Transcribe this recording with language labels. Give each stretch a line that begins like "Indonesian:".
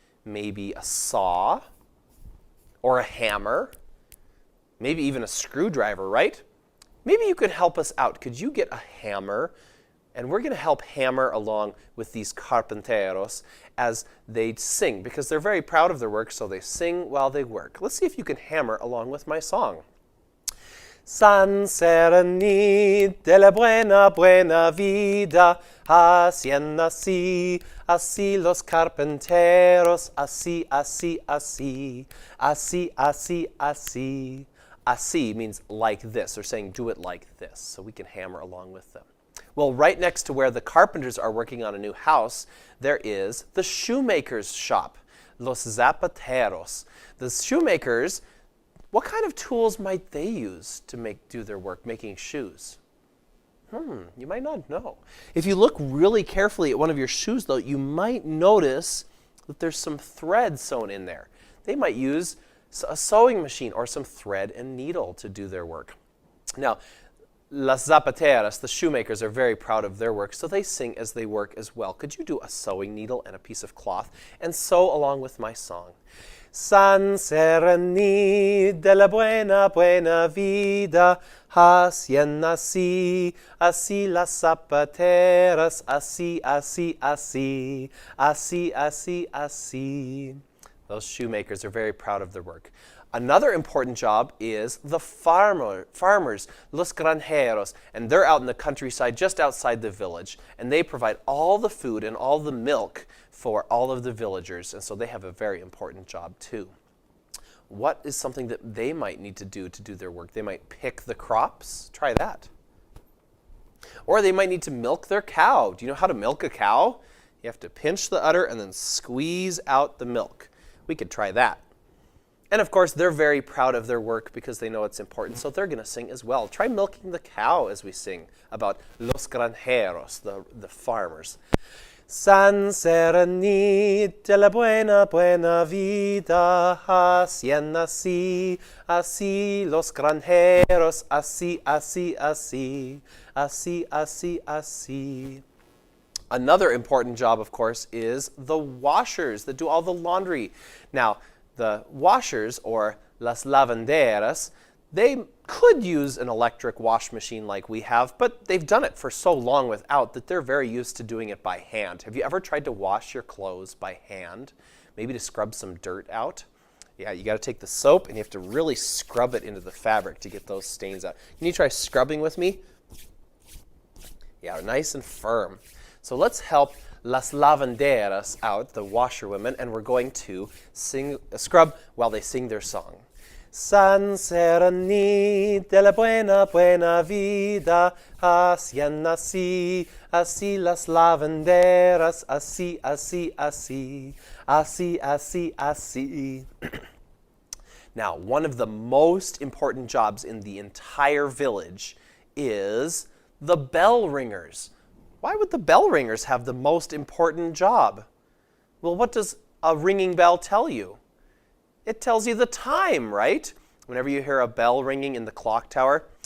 English: Maybe a saw, or a hammer, maybe even a screwdriver, right? Maybe you could help us out. Could you get a hammer? And we're going to help hammer along with these carpinteros as they sing, because they're very proud of their work, so they sing while they work. Let's see if you can hammer along with my song.
Spanish: San Sereni de la buena, buena vida, haciendo así, así los carpinteros, así, así, así, así, así, así.
English: Así means like this. They're saying do it like this, so we can hammer along with them. Well, right next to where the carpenters are working on a new house, there is the shoemakers shop, los zapateros. The shoemakers, what kind of tools might they use to do their work making shoes? You might not know. If you look really carefully at one of your shoes, though, you might notice that there's some thread sewn in there. They might use a sewing machine or some thread and needle to do their work. Now, las zapateras, the shoemakers, are very proud of their work, so they sing as they work as well. Could you do a sewing needle and a piece of cloth and sew along with my song?
Spanish: San Sereni de la buena, buena vida, haciendo así, así las zapateras, así, así, así, así, así, así.
English: Those shoemakers are very proud of their work. Another important job is the farmers, los granjeros, and they're out in the countryside just outside the village, and they provide all the food and all the milk for all of the villagers, and so they have a very important job too. What is something that they might need to do their work? They might pick the crops. Try that. Or they might need to milk their cow. Do you know how to milk a cow? You have to pinch the udder and then squeeze out the milk. We could try that. And of course, they're very proud of their work because they know it's important, so they're going to sing as well. Try milking the cow as we sing about los granjeros, the farmers.
Spanish: San Sereni de la buena, buena vida, hacían así, así los granjeros, así, así, así, así, así, así.
English: Another important job, of course, is the washers that do all the laundry. Now, the washers, or las lavanderas, they could use an electric wash machine like we have, but they've done it for so long without that they're very used to doing it by hand. Have you ever tried to wash your clothes by hand? Maybe to scrub some dirt out? Yeah, you got to take the soap and you have to really scrub it into the fabric to get those stains out. Can you try scrubbing with me? Yeah, nice and firm. So let's help las lavanderas out, the washerwomen, and we're going to scrub while they sing their song.
Spanish: San Sereni de la buena, buena vida, hacían así, así las lavanderas, así, así, así, así, así, así.
English: Now, one of the most important jobs in the entire village is the Bellringers. Why would the Bellringers have the most important job? Well, what does a ringing bell tell you? It tells you the time, right? Whenever you hear a bell ringing in the clock tower.